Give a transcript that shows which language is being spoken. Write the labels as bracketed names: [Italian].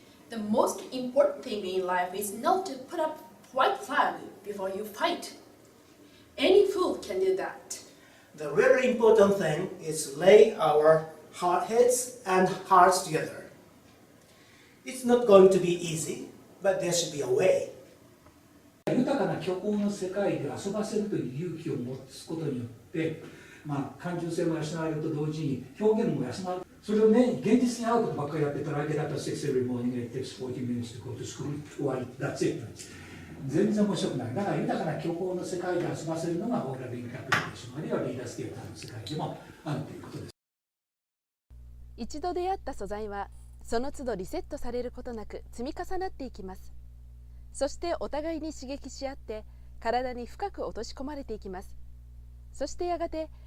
[English] The most important thing in life is not to put up white flag before you fight. Any fool can do that. The really important thing is lay our heads and hearts together. It's not going to be easy, but there should be a way. [Japanese] 豊かな虚構の世界で遊ばせるという勇気を持つことによって、感受性も養われると同時に表現も養われる。それをね、現実に合うことばっかりやってたら、 [English] I get up at 6 every morning and it takes 40 minutes to go to school. [Japanese] 終わり。 [English] That's it. [Japanese] 全然面白くない。だから豊かな虚構の世界で遊ばせるのがオーラルインタープリテーション、あるいはリーダースケーターの世界でもあるということです。一度出会った素材はその都度リセットされることなく積み重なっていきます。そしてお互いに刺激し合って体に深く落とし込まれていきます。そしてやがて